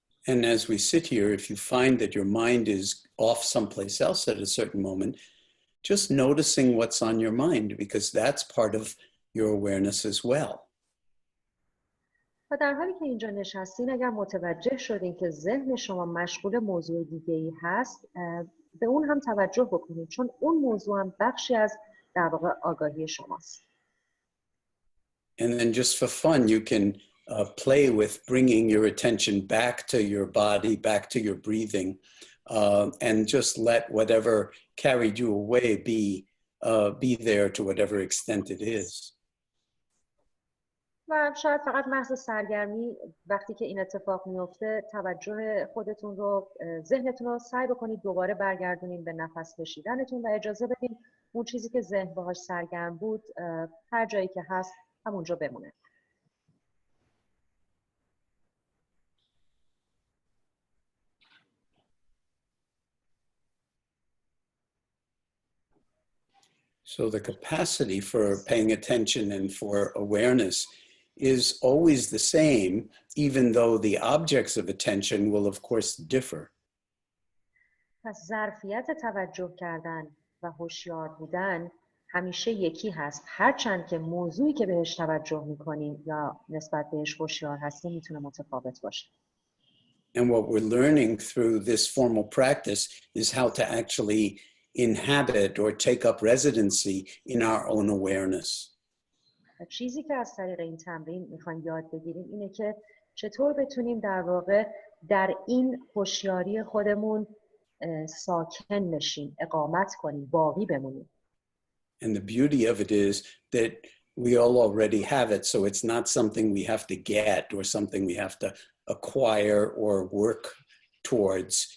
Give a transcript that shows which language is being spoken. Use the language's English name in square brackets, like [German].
[English] And as we sit here, if you find that your mind is off someplace else at a certain moment, just noticing what's on your mind, because that's part of your awareness as well. [Persian] و در حالی که اینجا نشستین، اگر متوجه شدین که ذهن شما مشغول موضوع دیگه‌ای هست، به اون هم توجه بکنید، چون اون موضوع هم بخشی از در واقع آگاهی شماست. [English] And then just for fun, you can play with bringing your attention back to your body, back to your breathing, and just let whatever carried you away be there to whatever extent it is. [Persian] و شاید فقط محض سرگرمی وقتی که این اتفاق میفته توجه خودتون رو، ذهنتون رو سعی بکنید دوباره برگردونین به نفس کشیدنتون و اجازه بدین اون چیزی که ذهن باهاش سرگرم بود هر جایی که هست همونجا بمونه. [English] So the capacity for paying attention and for awareness is always the same, even though the objects of attention will of course differ. [Persian] پس ظرفیت توجه کردن و هوشیار بودن همیشه یکی هست، هرچند که موضوعی که بهش توجه میکنیم یا نسبت بهش هوشیار هستیم میتونه متفاوت باشه. [English] And what we're learning through this formal practice is how to actually inhabit or take up residency in our own awareness. [Persian] چیزی که از طریق این تمرین میخوایم یاد بگیریم اینه که چطور بتونیم در واقع در این هوشیاری خودمون ساکن بشیم، اقامت کنیم، باقی بمونیم. [English] And the beauty of it is that we all already have it, so it's not something we have to get or something we have to acquire or work towards.